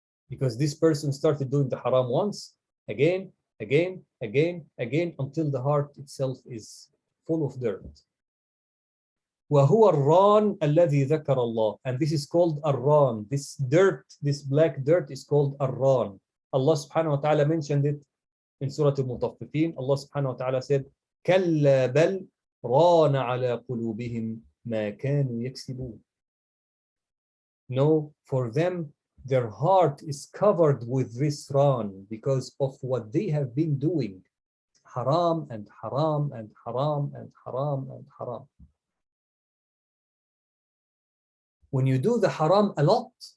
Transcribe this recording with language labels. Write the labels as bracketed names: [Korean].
[English] Because this person started doing the haram once, again, until the heart itself is full of dirt. [Arabic] وَهُوَ الرَّانِ الَّذِي ذَكَرَ اللَّهِ. [English] And this is called الرَّان. This dirt, this black dirt is called الرَّان. Allah subhanahu wa ta'ala mentioned it in Surah Al-Mutaffifin. Allah subhanahu wa ta'ala said, [Arabic] كَلَّا بَلْ رَانَ عَلَى قُلُوبِهِمْ مَا كَانُوا يَكْسِبُونَ. [English] No, for them, their heart is covered with this ran because of what they have been doing. Haram and haram and haram and haram and haram. When you do the haram a lot,